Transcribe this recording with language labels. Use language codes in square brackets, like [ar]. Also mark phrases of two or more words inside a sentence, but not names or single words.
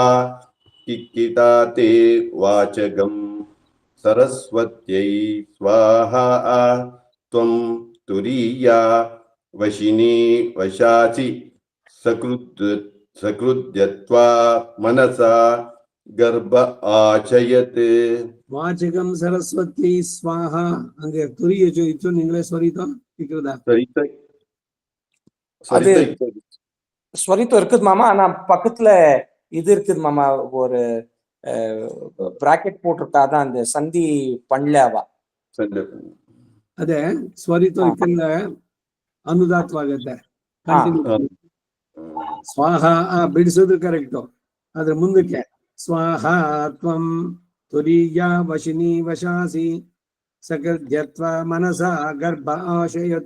[sa] ಕಿಕ್ಕಿಟಾತೆ ವಾಚಗಂ ಸರಸ್ವತ್ಯೈ ಸ್ವಾಹಾ. ತ್ವಂ ತುರೀಯಾ ವಶಿನಿ ವಶಾಸಿ ಸಕೃದ್ಯತ್ವಾ ಮನಸಾ ಗರ್ಭ ಆಚಯತ್. ವಾಚಕಂ ಸರಸ್ವತಿ ಸ್ವಾಹ. [ta] அங்கே துரிய சொன்னீங்களே ஸ்வரித்தம் இருக்குதா? [sa] சரித்த ஸ்வரித்த [ta] அது [sa] யுக்த [ta] ஸ்வரித்தம் இருக்குது மாமா. ஆனா பக்கத்துல இது இருக்குது மாமா, ஒரு பிராக்கெட் போட்டிருக்காதான் அந்த சந்தி பண்ணல அவ. [kn] ಸಂಧಿ. ಅದೇ ಸ್ವರಿತ ಇದಕ್ಕೆಲ್ಲ ಅನುದಾತವಾಗತ್ತೆ. ಕಂಟಿನ್ಯೂ ಸ್ವಾಹ ಬಿಡಿಸೋದು ಕರೆಕ್ಟು. ಅದ್ರ ಮುಂದಕ್ಕೆ [sa] ಸ್ವಾಹ ತ್ವಂ ತುರೀಯ ವಶಿನಿ ವಶಾಸಿ ಸಕರ್ಧ್ಯತ್ವ ಮನಸ ಗರ್ಭ ಆಶಯತ್.